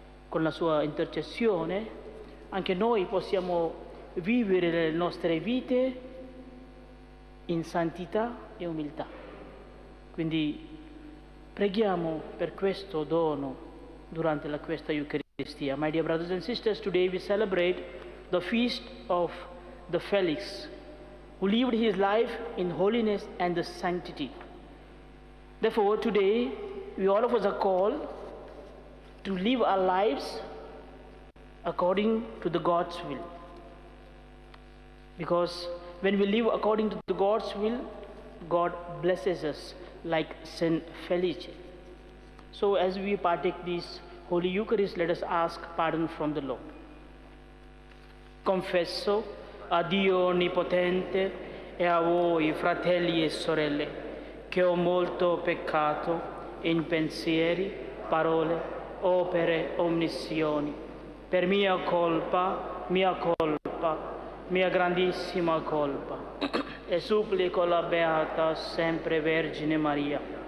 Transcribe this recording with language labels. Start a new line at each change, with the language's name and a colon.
Italian: Con la sua intercessione, anche noi possiamo vivere le nostre vite in santità e umiltà. Quindi preghiamo per questo dono durante la questa Eucaristia.
English: My dear brothers and sisters, today we celebrate the feast of the Felix, who lived his life in holiness and the sanctity. Therefore, today we all of us are called to live our lives according to the God's will. Because when we live according to the God's will, God blesses us like Saint Felice. So as we partake this Holy Eucharist, let us ask pardon from the Lord.
Italian: Confesso a Dio Onnipotente e a voi, fratelli e sorelle, che ho molto peccato in pensieri, parole, opere, omissioni, per mia grandissima colpa, e supplico la Beata sempre Vergine Maria.